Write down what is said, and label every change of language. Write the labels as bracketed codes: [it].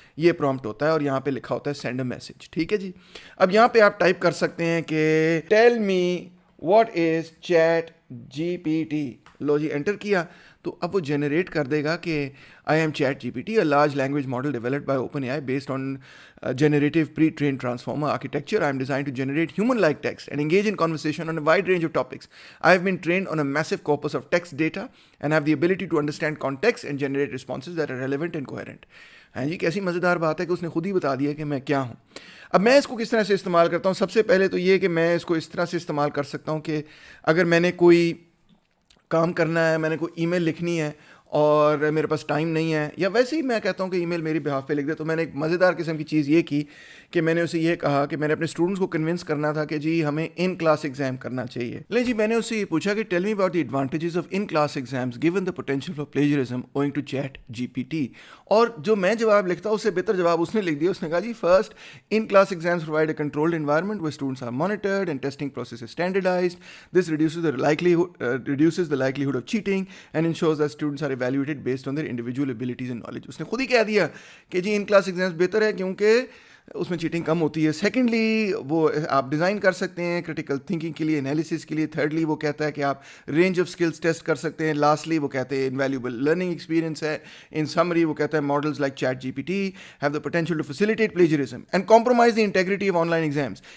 [ur] یہ پرومپٹ ہوتا ہے اور یہاں پہ لکھا ہوتا ہے [en] Send a message. [ur] ٹھیک ہے جی, اب یہاں پہ آپ ٹائپ کر سکتے ہیں کہ [en] Tell me what is ChatGPT. [ur] Love جی inter کیا تو اب وہ جنریٹ کر دے گا کہ [en] I am ChatGPT, a large language model developed by OpenAI based on generative pre-trained transformer architecture. I am designed to generate human-like text and engage in conversation on a wide range of topics. I have been trained on a massive corpus of text data and have the ability to understand context and generate responses that are relevant and coherent. [ur] ہاں جی, کیسی مزیدار بات ہے کہ اس نے خود ہی بتا دیا کہ میں کیا ہوں. اب میں اس کو کس طرح سے استعمال کرتا ہوں؟ سب سے پہلے تو یہ کہ میں اس کو اس طرح سے استعمال کر سکتا ہوں کہ اگر میں نے کوئی کام کرنا ہے, میں نے کوئی ای میل لکھنی ہے اور میرے پاس ٹائم نہیں ہے, یا ویسے ہی میں کہتا ہوں کہ ای میل میری بہاف پہ لکھ دے, تو میں نے ایک مزیدار قسم کی چیز یہ کی کہ میں نے اسے یہ کہا کہ میں نے اپنے اسٹوڈنٹس کو کنونس کرنا تھا کہ جی ہمیں ان کلاس ایگزام کرنا چاہیے. لے جی, میں نے اس سے یہ پوچھا کہ [en] Tell me about the advantages of in class exams given the potential for plagiarism owing to chat G P T. [ur] اور جو میں جواب لکھتا ہوں اس سے بہتر جواب اس نے لکھ دیا. اس نے کہا جی [en] First, in class exams provide a controlled environment where students are monitored and testing process is standardized. This reduces the likelihood of cheating and ensures that students are evaluated based on their individual abilities and knowledge. [ur] اس نے خود ہی کہہ دیا کہ جی in class exams بہتر ہے کیونکہ اس میں cheating کم ہوتی ہے. سیکنڈلی وہ آپ ڈیزائن کر سکتے ہیں کرٹیکل تھنکنگ کے لیے, انالیسس کے لیے. تھرڈلی وہ کہتا ہے کہ آپ رینج آف اسکلس ٹیسٹ کر سکتے ہیں. لاسٹلی وہ کہتے ہیں انویلیوبل لرننگ ایکسپیرینس ہے. [en] in summary [ur] وہ کہتا ہے [en] Models like chat G P T have the potential to facilitate plagiarism and compromise the integrity of online exams.